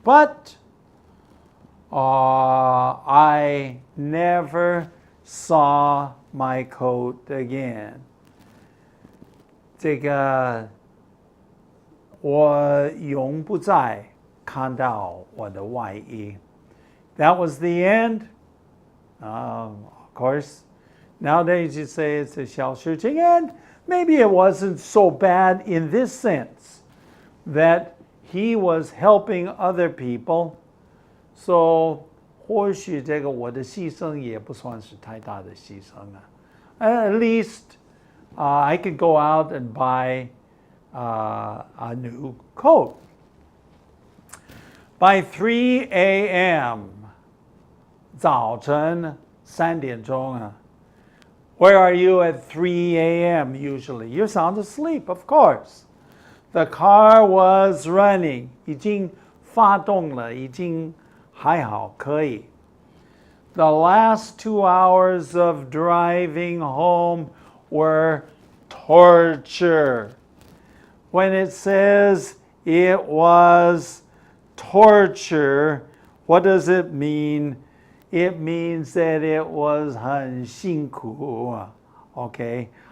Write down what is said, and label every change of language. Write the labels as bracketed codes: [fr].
[en] But I never saw my coat again. [zh] 这个我永不再看到我的外衣. [en] That was the end. Of course, nowadays you say it's a [zh] 小事情, [en] and maybe it wasn't so bad in this sense that he was helping other people. [zh] So 或许这个我的牺牲也不算是太大的牺牲啊. [en] At least I could go out and buy a new coat. By 3 a.m. [zh] 早晨3点钟啊. [en] Where are you at 3 a.m. usually? You're sound asleep, of course. The car was running. [zh] 已经发动了，已经还好，可以。 [en] The last 2 hours of driving home were torture. When it says it was torture, what does it mean? It means that it was [zh] 很辛苦. [en] Okay?